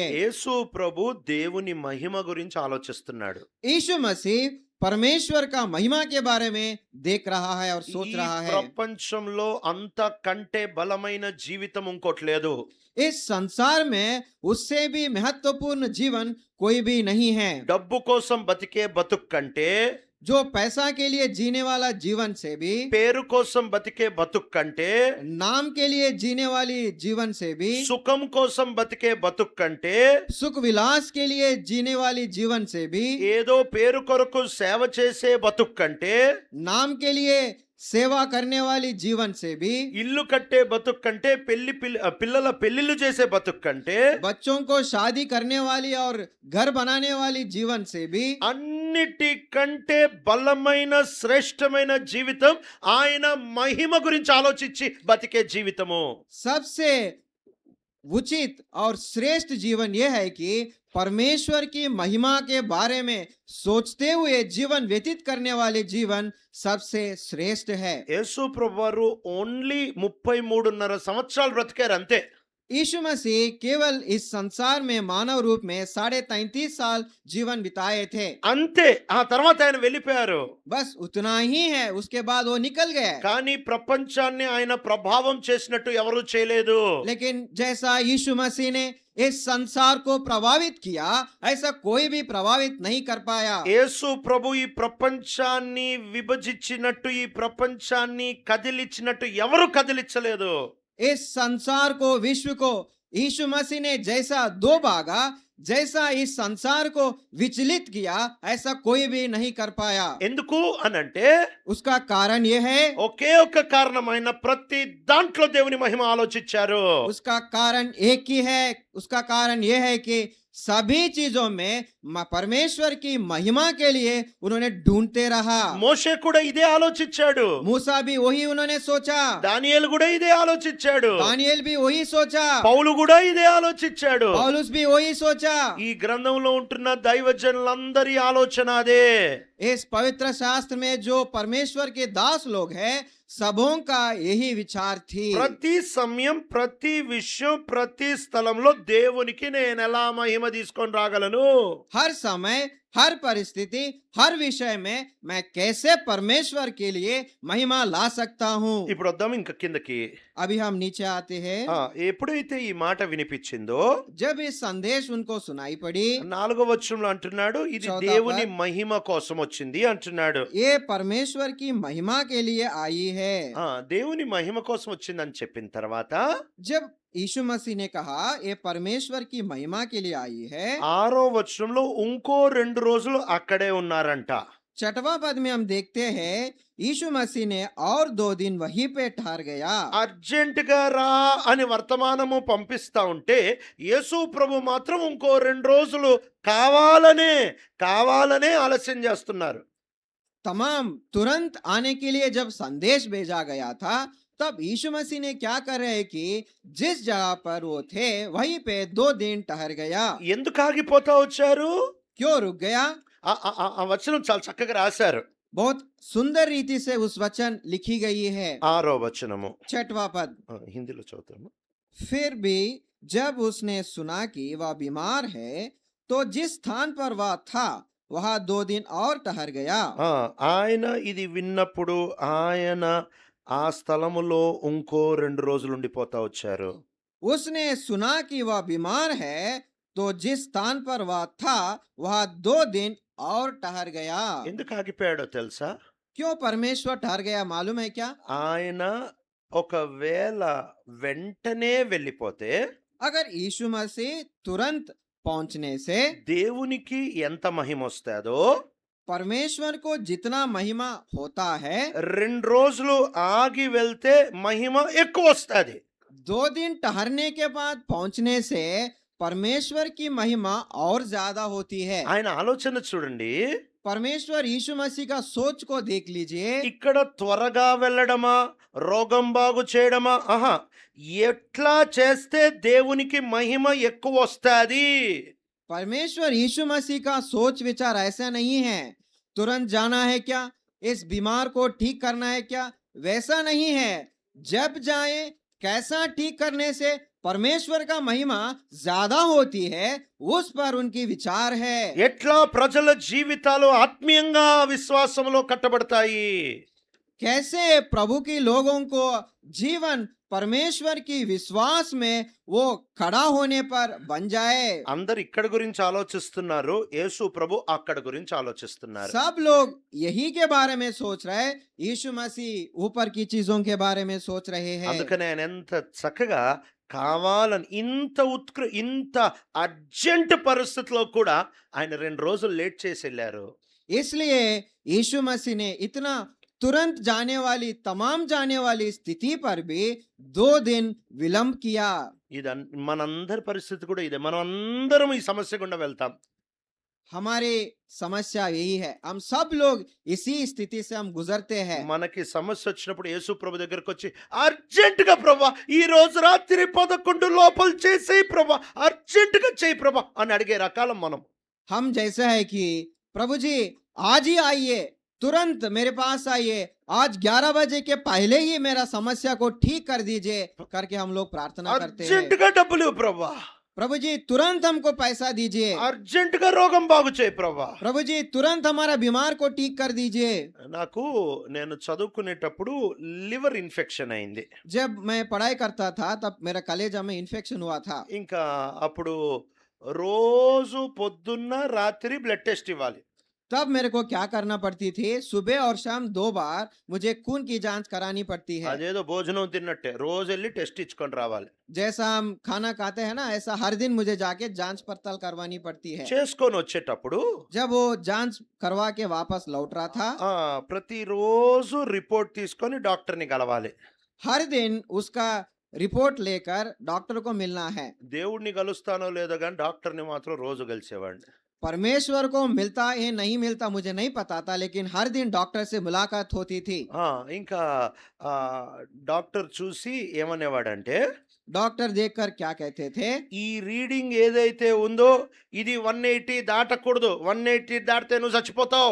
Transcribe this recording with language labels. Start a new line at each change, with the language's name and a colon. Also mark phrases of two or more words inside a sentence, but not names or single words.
Telugu: యేసు ప్రభు దేవుని మహిమ గురించి ఆలోచిస్తున్నాడు.
Hindi: यीशु मसीह परमेश्वर का महिमा के बारे में देख रहा है और सोच
Telugu: ఈ
Hindi: रहा है।
Telugu: ప్రపంచంలో అంతకంటే బలమైన జీవితం ఇంకోటి లేదు.
Hindi: इस संसार में उससे भी महत्वपूर्ण जीवन कोई भी नहीं है।
Telugu: డబ్బు కోసం బతికే బతుకు కంటే,
Hindi: जो पैसा के लिए जीने वाला जीवन से भी,
Telugu: పేరు కోసం బతికే బతుకు కంటే,
Hindi: नाम के लिए जीने वाली जीवन से भी,
Telugu: సుఖం కోసం బతికే బతుకు కంటే,
Hindi: सुख विलास के लिए जीने वाली जीवन से भी,
Telugu: ఏదో పేరు కొరకు సేవ చేసే బతుకు కంటే,
Hindi: नाम के लिए सेवा करने वाली जीवन से भी,
Telugu: ఇల్లు కట్టే బతుకు కంటే, పిల్లల పెళ్లిళ్ళు చేసే బతుకు కంటే,
Hindi: बच्चों को शादी करने वाली और घर बनाने वाली जीवन से भी,
Telugu: అన్నిటికంటే బలమైన శ్రేష్టమైన జీవితం ఆయన మహిమ గురించి ఆలోచించి బతికే జీవితము.
Hindi: सबसे उचित और श्रेष्ठ जीवन यह है कि परमेश्वर की महिमा के बारे में सोचते हुए जीवन व्यतीत करने वाले जीवन सबसे श्रेष्ठ है।
Telugu: యేసు ప్రభువారు ఓన్లీ 33.5 సంవత్సరాలు బ్రతికారు అంతే.
Hindi: यीशु मसीह केवल इस संसार में मानव रूप में 33.5 साल जीवन बिताए थे।
Telugu: అంతే. ఆ తర్వాత ఆయన వెళ్ళిపోయారు.
Hindi: बस उतना ही है, उसके बाद वो निकल गए।
Telugu: కానీ ప్రపంచాన్ని ఆయన ప్రభావం చేసినట్టు ఎవరూ చేయలేదు.
Hindi: लेकिन जैसा यीशु मसीह ने इस संसार को प्रभावित किया, ऐसा कोई भी प्रभावित नहीं कर पाया।
Telugu: యేసు ప్రభు ఈ ప్రపంచాన్ని విభజించినట్టు, ఈ ప్రపంచాన్ని కదిలించినట్టు ఎవరు కదిలించలేదు.
Hindi: इस संसार को, विश्व को यीशु मसीह ने जैसा दो भागा, जैसा इस संसार को विचलित किया, ऐसा कोई भी नहीं कर पाया।
Telugu: ఎందుకు అనంటే
Hindi: उसका कारण यह है,
Telugu: ఒకే ఒక్క కారణమైన ప్రతి దాంట్లో దేవుని మహిమ ఆలోచించారు.
Hindi: उसका कारण एक ही है। उसका कारण यह है कि सभी चीजों में परमेश्वर की महिमा के लिए उन्होंने ढूंढते रहा।
Telugu: మోషే కూడా ఇదే ఆలోచించాడు.
Hindi: मूसा भी वही उन्होंने सोचा,
Telugu: దానియేలు కూడా ఇదే ఆలోచించాడు.
Hindi: दानिయేल भी वही सोचा,
Telugu: పౌలు కూడా ఇదే ఆలోచించాడు.
Hindi: पौलुस भी वही सोचा।
Telugu: ఈ గ్రంథంలో ఉంటున్న దైవజనులందరి ఆలోచన అదే.
Hindi: इस पवित्र शास्त्र में जो परमेश्वर के दास लोग हैं, सबों का यही विचार थी।
Telugu: ప్రతి సమయం, ప్రతి విషయం, ప్రతి స్థలంలో దేవునికి నేను ఎలా మహిమ తీసుకొని రాగలను?
Hindi: हर समय, हर परिस्थिति, हर विषय में मैं कैसे परमेश्वर के लिए महिमा ला सकता हूँ।
Telugu: ఇప్పుడు వద్దాం ఇంకా కిందకి.
Hindi: अभी हम नीचे आते हैं।
Telugu: ఎప్పుడైతే ఈ మాట వినిపించిందో,
Hindi: जब ये संदेश उनको सुनाई पड़ी,
Telugu: 4వ వచనంలో అంటున్నాడు, ఇది
Hindi: చౌथा
Telugu: దేవుని
Hindi: పద్.
Telugu: మహిమ కోసం వచ్చింది అంటున్నాడు.
Hindi: ये परमेश्वर की महिमा के लिए आई है।
Telugu: దేవుని మహిమ కోసం వచ్చిందని చెప్పిన తర్వాత
Hindi: जब यीशु मसीह ने कहा ये परमेश्वर की महिमा के लिए आई है,
Telugu: 6వ వచనంలో ఇంకో 2 రోజులు అక్కడే ఉన్నారంట.
Hindi: 6वां पद में हम देखते हैं यीशु मसीह ने और 2 दिन वहीं पे ठहर गया।
Telugu: అర్జెంట్ గా రా అని వర్తమానము పంపిస్తా ఉంటే, యేసు ప్రభు మాత్రం ఇంకో 2 రోజులు కావాలనే ఆలస్యం చేస్తున్నారు.
Hindi: तमाम तुरंत आने के लिए जब संदेश भेजा गया था, तब यीशु मसीह ने क्या कर रहे हैं कि जिस जगह पर वो थे वहीं पे 2 दिन ठहर गया।
Telugu: ఎందుకు ఆగిపోతా వచ్చారు?
Hindi: क्यों रुक गया?
Telugu: ఆ వచనం చాలా చక్కగా రాశారు.
Hindi: बहुत सुंदर रीति से उस वचन लिखी गई है।
Telugu: 6వ వచనము.
Hindi: 6वां पद।
Telugu: హిందీలో చదువుతాము.
Hindi: फिर भी जब उसने सुना कि वह बीमार है, तो जिस स्थान पर वह था वहां 2 दिन और ठहर गया।
Telugu: ఆయన ఇది విన్నప్పుడు ఆయన ఆ స్థలములో ఇంకో 2 రోజులు ఉండిపోతా వచ్చారు.
Hindi: उसने सुना कि वह बीमार है, तो जिस स्थान पर वह था वहां 2 दिन और ठहर गया।
Telugu: ఎందుకు ఆగిపోయాడో తెలుసా?
Hindi: क्यों परमेश्वर ठहर गया मालूम है क्या?
Telugu: ఆయన ఒకవేళ వెంటనే వెళ్ళిపోతే
Hindi: अगर यीशु मसीह तुरंत पहुंचने से
Telugu: దేవునికి ఎంత మహిమ వస్తాదో
Hindi: परमेश्वर को जितना महिमा होता है,
Telugu: 2 రోజులు ఆగి వెళ్తే మహిమ ఎక్కువ వస్తది.
Hindi: 2 दिन ठहरने के बाद पहुंचने से परमेश्वर की महिमा और ज्यादा होती है।
Telugu: ఆయన ఆలోచన చూడండి.
Hindi: परमेश्वर यीशु मसीह का सोच को देख लीजिए।
Telugu: ఇక్కడ త్వరగా వెళ్ళడమా, రోగం బాగు చేయడమా, ఎట్లా చేస్తే దేవునికి మహిమ ఎక్కువ వస్తది?
Hindi: परमेश्वर यीशु मसीह का सोच विचार ऐसा नहीं है तुरंत जाना है क्या, इस बीमार को ठीक करना है क्या, वैसा नहीं है। जब जाए कैसा ठीक करने से परमेश्वर का महिमा ज्यादा होती है, उस पर उनकी विचार है।
Telugu: ఎట్లా ప్రజల జీవితాలు ఆత్మీయంగా విశ్వాసంలో కట్టబడతాయి?
Hindi: कैसे प्रभु की लोगों को जीवन परमेश्वर की विश्वास में वो खड़ा होने पर बन जाए।
Telugu: అందరు ఇక్కడ గురించి ఆలోచిస్తున్నారు, యేసు ప్రభు అక్కడ గురించి ఆలోచిస్తున్నారు.
Hindi: सब लोग यही के बारे में सोच रहे हैं, यीशु मसीह ऊपर की चीजों के बारे में सोच रहे हैं।
Telugu: అందుకనే ఆయన ఎంత చక్కగా కావాలని ఇంత అర్జెంట్ పరిస్థితిలో కూడా ఆయన 2 రోజులు లేట్ చేసి వెళ్ళారు.
Hindi: इसलिए यीशु मसीह ने इतना तुरंत जाने वाली तमाम जाने वाली स्थिति पर भी 2 दिन विलंब किया।
Telugu: ఇది మనందరి పరిస్థితి కూడా ఇదే. మనం అందరం ఈ సమస్య గుండా వెళ్తాం.
Hindi: हमारी समस्या यही है, हम सब लोग इसी स्थिति से हम गुजरते हैं।
Telugu: మనకి సమస్య వచ్చినప్పుడు యేసు ప్రభు దగ్గరికి వచ్చి అర్జెంట్ గా ప్రభా ఈ రోజు రాత్రి 11 లోపల చేసేయి ప్రభా, అర్జెంట్ గా చేయి ప్రభా అని అడిగే రకాలం మనం.
Hindi: हम जैसा है कि प्रभु जी आज ही आइए, तुरंत मेरे पास आइए, आज 11 बजे के पहले ही मेरा समस्या को ठीक कर दीजिए करके हम लोग प्रार्थना करते
Telugu: అర్జెంట్
Hindi: हैं।
Telugu: గా డబ్బులు ఇవ్వు ప్రభా,
Hindi: प्रभु जी तुरंत हमको पैसा दीजिए,
Telugu: అర్జెంట్ గా రోగం బాగు చేయి ప్రభా.
Hindi: प्रभु जी तुरंत हमारा बीमार को ठीक कर दीजिए।
Telugu: నేను చదువుకునేటప్పుడు
English: liver infection
Telugu: అయింది.
Hindi: जब मैं पढ़ाई करता था तब मेरा कलेजा में इन्फेक्शन हुआ था।
Telugu: ఇంకా అప్పుడు రోజు పొద్దున్న రాత్రి
English: blood test
Telugu: ఇవ్వాలి.
Hindi: तब मेरे को क्या करना पड़ती थी, सुबह और शाम 2 बार मुझे खून की जांच करानी पड़ती है।
Telugu: అదేదో భోజనం తిన్నట్టే రోజు వెళ్ళి టెస్ట్ ఇచ్చుకొని రావాలి.
Hindi: जैसा हम खाना खाते हैं ना, ऐसा हर दिन मुझे जाके जांच पड़ताल करवानी पड़ती है।
Telugu: చేసుకొని వచ్చేటప్పుడు
Hindi: जब वो जांच करवा के वापस लौट रहा था,
Telugu: ప్రతిరోజు రిపోర్ట్ తీసుకొని డాక్టర్ని కలవాలి.
Hindi: हर दिन उसका रिपोर्ट लेकर डॉक्टर को मिलना है।
Telugu: దేవుడిని కలుస్తానో లేదో కానీ డాక్టర్ని మాత్రం రోజు కలిసేవాడిని.
Hindi: परमेश्वर को मिलता है नहीं मिलता मुझे नहीं पता था, लेकिन हर दिन डॉक्टर से मुलाकात होती थी।
Telugu: ఇంకా డాక్టర్ చూసి ఏమనేవాడంటే,
Hindi: डॉक्टर देखकर क्या कहते थे,
Telugu: ఈ రీడింగ్ ఏదైతే ఉందో ఇది 180 దాటకూడదు, 180 దాటితే నువ్వు చచ్చిపోతావు.